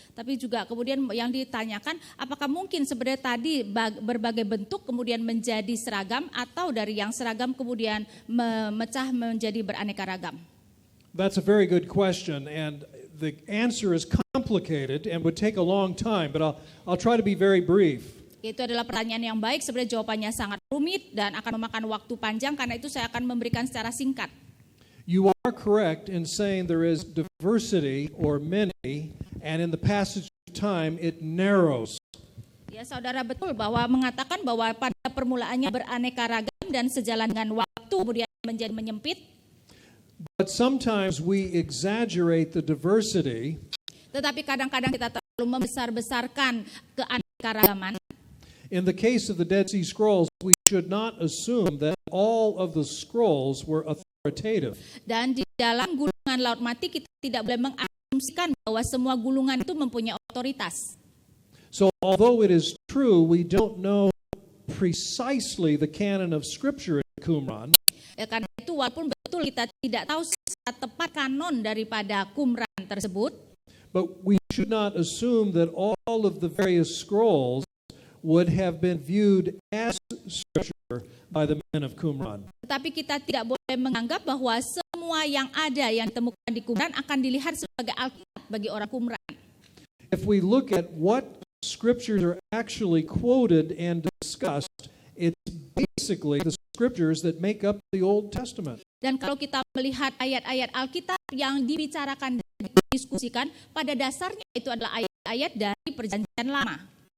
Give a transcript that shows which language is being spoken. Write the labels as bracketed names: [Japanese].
[Indonesian] Tapi juga kemudian yang ditanyakan apakah mungkin sebenarnya tadi berbagai bentuk kemudian menjadi seragam atau dari yang seragam kemudian memecah menjadi beraneka ragam. [English] That's a very good question, and the answer is complicated and would take a long time, but I'll try to be very brief. [Indonesian] Itu adalah pertanyaan yang baik, sebenarnya jawabannya sangat rumit dan akan memakan waktu panjang, karena itu saya akan memberikan secara singkat. [English] You are correct in saying there is diversity or many, and in the passage of time it narrows. [Indonesian] Ya, saudara betul bahwa mengatakan bahwa pada permulaannya beraneka ragam dan sejalan dengan waktu kemudian menjadi menyempit. [English] But sometimes we exaggerate the diversity. [Indonesian] Tetapi kadang-kadang kita terlalu membesar-besarkan keanekaragaman. [English] In the case of the Dead Sea Scrolls, we should not assume that all of the scrolls were authoritative. [Indonesian] Dan di dalam gulungan Laut Mati kita tidak boleh mengasumsikan bahwa semua gulungan itu mempunyai otoritas. [English] So although it is true we don't know precisely the canon of Scripture in Qumran, [Indonesian] Ya, karena itu walaupun betul kita tidak tahu secara tepat kanon daripada Qumran tersebut, [English] but we should not assume that all of the various scrolls would have been viewed as Scripture by the men of Qumran. [Indonesian] tetapi kita tidak boleh menganggap bahwa semua yang ada yang ditemukan di Qumran akan dilihat sebagai Alkitab bagi orang Qumran. [English] If we look at what Scriptures are actually quoted and discussed, it's basically the Scriptures that make up the Old Testament. [Indonesian] Dan kalau kita melihat ayat-ayat Alkitab yang dibicarakan dan didiskusikan, pada dasarnya itu adalah ayat-ayat dari Perjanjian Lama.